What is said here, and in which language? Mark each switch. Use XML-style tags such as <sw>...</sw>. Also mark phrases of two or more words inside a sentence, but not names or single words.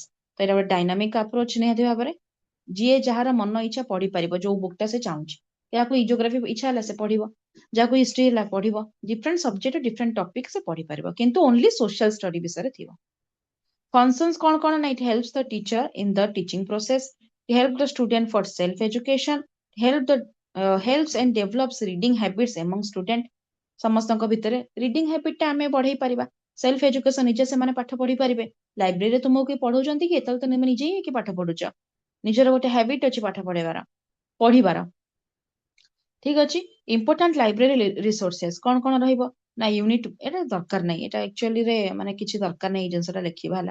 <or>ତ ଏଇଟା ଗୋଟେ</or> <en>dynamic approach</en> <or>ନିହାତି ଭାବରେ। ଯିଏ ଯାହାର ମନ ଇଚ୍ଛା ପଢିପାରିବ ଯୋଉ ବୁକଟା ସେ ଚାହୁଁଛି। ଯାହାକୁ ଜିଓଗ୍ରାଫି ଇଚ୍ଛା ହେଲା ସେ ପଢିବ, ଯାହାକୁ ହିଷ୍ଟ୍ରି ହେଲା ପଢିବ,</or> <en>different subject different topic</en> <or>ସେ ପଢିପାରିବ, କିନ୍ତୁ</or> <en>only social study</en> <or>ବିଷୟରେ ଥିବ।</or> <en>ଫଙ୍କସନ୍ସ</en> <or>କଣ କଣ ନା,</or> <en>it helps the teacher in the teaching process, help the student for self education, helps and develops reading habits among student।</en> <or>ସମସ୍ତଙ୍କ ଭିତରେ</or> <en>reading habit</en> <or>ଟା ଆମେ ବଢେଇ ପାରିବା।</or> <en>self education,</en> <or>ନିଜେ ସେମାନେ ପାଠ ପଢି ପାରିବେ। ଲାଇବ୍ରେରୀରେ ତୁମକୁ କିଏ ପଢଉଛନ୍ତି କି? ଏତେବେଳେ ତ ତମେ ନିଜେ ହିଁ ପାଠ ପଢୁଛ, ନିଜର ଗୋଟେ ହ୍ୟାବିଟ ଅଛି ପାଠ ପଢିବାର। ଠିକ ଅଛି।</or> <en>important library resources</en> <or>କଣ କଣ ରହିବ ନା, ୟୁନିଟ୍, ଏଟା ଦରକାର ନାହିଁ, ଏଟା ଆକ୍ଚୁଆଲି ରେ ମାନେ କିଛି ଦରକାର ନାହିଁ ଏଇ ଜିନିଷଟା ଲେଖିବା ହେଲା।</or>